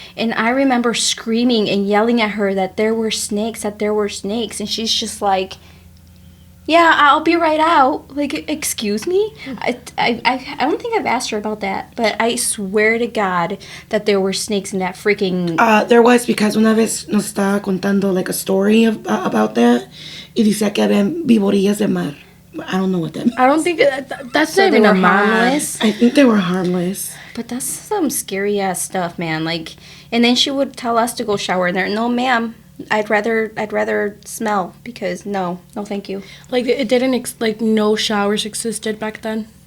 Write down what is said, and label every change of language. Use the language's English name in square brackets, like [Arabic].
[English] And I remember screaming and yelling at her that there were snakes, and she's just like, yeah, I'll be right out. Like, excuse me? I don't think I've asked her about that, but I swear to God that there were snakes in that freaking... There was, because [Spanish] una vez nos estaba contando [English] like a story about that, [Spanish] y decía que habían viborillas de mar. [English] I don't know what that means. I don't think that's so not even they were harmless. I think they were harmless. But that's some scary ass stuff, man. Like, and then she would tell us to go shower in there. No, ma'am. I'd rather smell, because no, thank you. Like, it didn't like no showers existed back then.